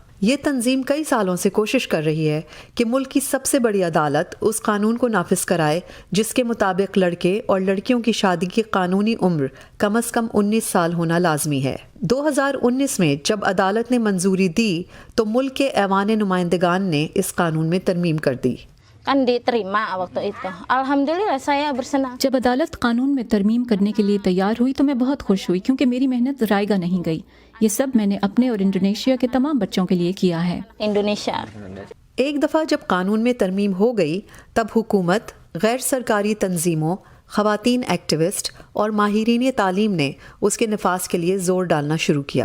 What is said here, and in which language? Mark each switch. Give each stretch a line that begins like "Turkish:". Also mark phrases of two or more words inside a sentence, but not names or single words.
Urdu: یہ تنظیم کئی سالوں سے کوشش کر رہی ہے کہ ملک کی سب سے بڑی عدالت اس قانون کو نافذ کرائے جس کے مطابق لڑکے اور لڑکیوں کی شادی کی قانونی عمر کم سے کم 19 سال ہونا لازمی ہے. 2019 میں جب عدالت نے منظوری دی تو ملک کے ایوان نمائندگان نے اس قانون میں ترمیم کر دی.
Indonesian: kan diterima waktu itu। अल्हम्दुलिल्लाह saya bersenang।
Urdu: جب عدالت قانون میں ترمیم کرنے کے لیے تیار ہوئی تو میں بہت خوش ہوئی، کیونکہ میری محنت ضائع نہیں گئی. یہ سب میں نے اپنے اور انڈونیشیا کے تمام بچوں کے لیے کیا ہے. Indonesia। ایک دفعہ جب قانون میں ترمیم ہو گئی تب حکومت، غیر سرکاری تنظیموں، خواتین ایکٹوسٹ اور ماہرین تعلیم نے اس کے نفاذ کے لیے زور ڈالنا شروع کیا.